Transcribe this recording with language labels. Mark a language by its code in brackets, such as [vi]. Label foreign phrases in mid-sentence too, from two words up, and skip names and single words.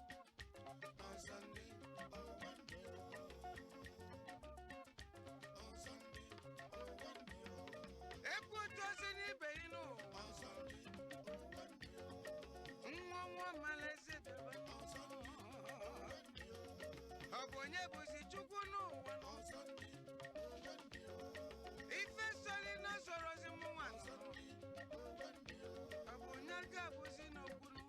[en] On Sunday, oh, one day, oh. On Sunday, oh, one day, oh. [ig] Ekwu otu o si n'ibe ya n'ụwa. [en] On Sunday, oh, one day, [ig] oh. Nwa nwa mara eze bịara. [en] On Sunday, oh, one day, oh. [ig] Ọ bụ onye bụzi Chukwu n'ụwa? [en] On Sunday, oh, one day, oh. [ig] Ife sọrọ na sọrọzi mụ nwa. [en] On Sunday, oh, one day, [ig] oh. Ọ bụ onye ga-abụzi n'okwu.